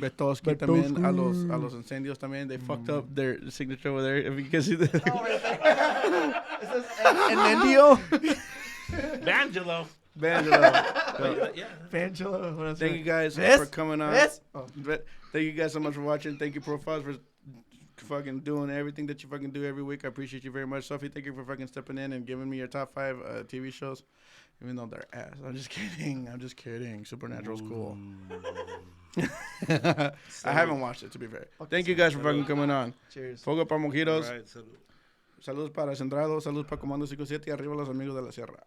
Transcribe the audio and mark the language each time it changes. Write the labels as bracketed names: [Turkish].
[Spanish] Betoski también, a los incendios también. [English] They fucked up their signature over there. If you can see that. It says Enendio. Bangelo. Vangelo. Yeah. Fangelo. What else? Thank you guys This? for coming on. This? Oh. Thank you guys so much for watching. Thank you, Profiles, for fucking doing everything that you fucking do every week. I appreciate you very much. Sophie, thank you for fucking stepping in and giving me your top 5 TV shows. Even though they're ass. I'm just kidding. Supernatural's cool. I haven't watched it, to be fair. Thank you guys for fucking coming on. Cheers. [Spanish] Fuego para mojitos. [English] All right, salud. [Spanish] Saludos para Centrado. Saludos para Comando 57 y arriba los amigos de la sierra.